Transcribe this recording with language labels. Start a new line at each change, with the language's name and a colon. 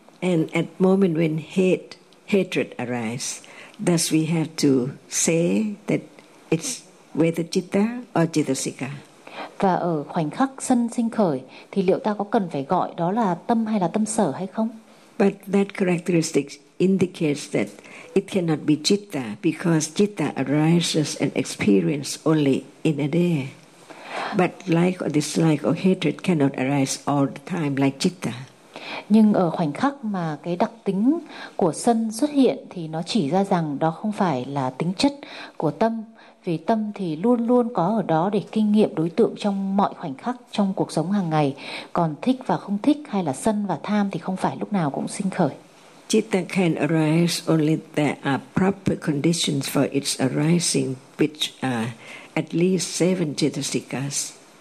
English: And at moment when hatred arises, thus we have to say that it's whether citta or cetasika.
Vietnamese: Và ở khoảnh khắc sân sinh khởi thì liệu ta có cần phải gọi đó là tâm hay là tâm sở hay không?
English: But that characteristic indicates that it cannot be citta, because citta arises and experiences only in a day. But like or dislike or hatred cannot arise all the time like citta.
Vietnamese: Nhưng ở khoảnh khắc mà cái đặc tính của sân xuất hiện thì nó chỉ ra rằng đó không phải là tính chất của tâm, vì tâm thì luôn luôn có ở đó để kinh nghiệm đối tượng trong mọi khoảnh khắc trong cuộc sống hàng ngày. Còn thích và không thích hay là sân và tham thì không phải lúc nào cũng sinh khởi.
English: Citta can arise only there are proper conditions for its arising, which are at least 7 citta-sikas.